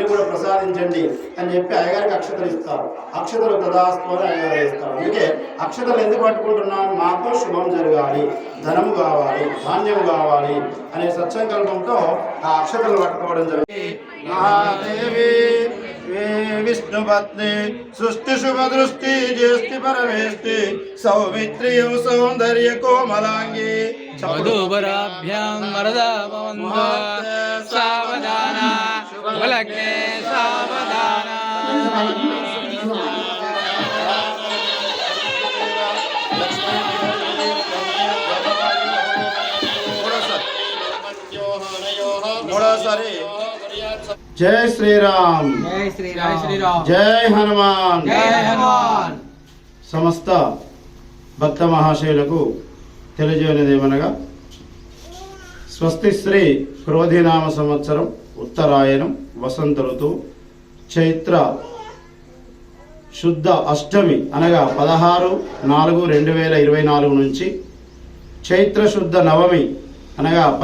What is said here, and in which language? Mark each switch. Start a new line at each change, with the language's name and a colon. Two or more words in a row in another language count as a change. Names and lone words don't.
Telugu: కూడా ప్రసాదించండి అని చెప్పి అయ్యగారికి అక్షతలు ఇస్తారు అక్షతలు తదాస్తు అని అయ్యగారు ఇస్తారు అందుకే అక్షతలు ఎందుకు పట్టుకుంటున్నాం మాకు శుభం జరగాలి ధనము కావాలి ధాన్యం కావాలి అనే సత్సంకల్పంతో ఆ అక్షతలు పట్టుకోవడం జరిగింది మహాదేవి
Sanskrit: विष्णुपत्नी सृष्टि शुभ दृष्टि ज्येष्ठि परमेष्टि सौमित्रियं सौंदर्य कोमलांगी वधूवराभ्यां वरदा भवन्तु सावधाना शुभलग्ने सावधाना।
Hindi: जय श्री राम जय श्री राम जय हनुमान जय हनुमान।
Telugu: समस्त భక్త మహాశయులకు తెలియజేయనిదేమనగా స్వస్తి శ్రీ క్రోధినామ సంవత్సరం ఉత్తరాయణం వసంత ఋతువు చైత్ర శుద్ధ అష్టమి అనగా 16/4/2024 నుంచి చైత్ర శుద్ధ నవమి అనగా